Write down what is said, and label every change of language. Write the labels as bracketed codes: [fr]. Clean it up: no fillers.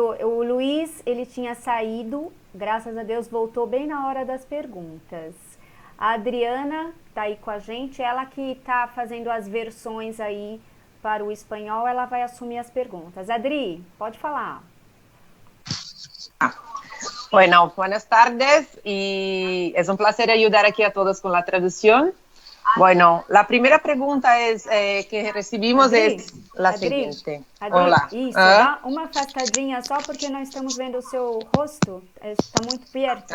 [pt] O Luiz, ele tinha saído, graças a Deus voltou bem na hora das perguntas. A Adriana está aí com a gente, ela que está fazendo as versões aí para o espanhol, ela vai assumir as perguntas. Adri, pode falar. [es] Bueno, buenas tardes y es un placer ayudar aquí a todos con la traducción. Bueno, la primera pregunta que recibimos es la siguiente. [pt] Adri, Olá. Isso, dá uma afastadinha só porque nós estamos vendo o seu rosto, está muito perto.